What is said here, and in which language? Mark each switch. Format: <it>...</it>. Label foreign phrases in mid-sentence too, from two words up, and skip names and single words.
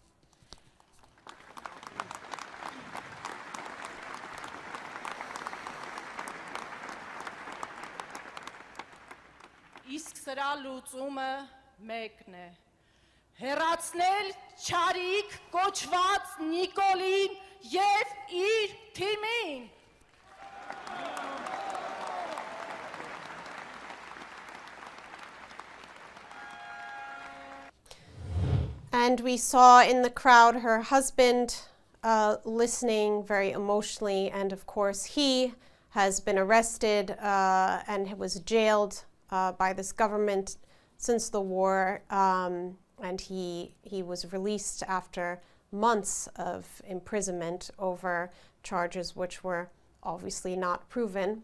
<hy>Իսկ սրա լուծումը մեկն է, հեռացնել չարիք կոչված Նիկոլին և իր թիմին։</hy> <en>And we saw in the crowd her husband listening very emotionally, and of course he has been arrested and was jailed by this government since the war, and he was released after months of imprisonment over charges which were obviously not proven.</en>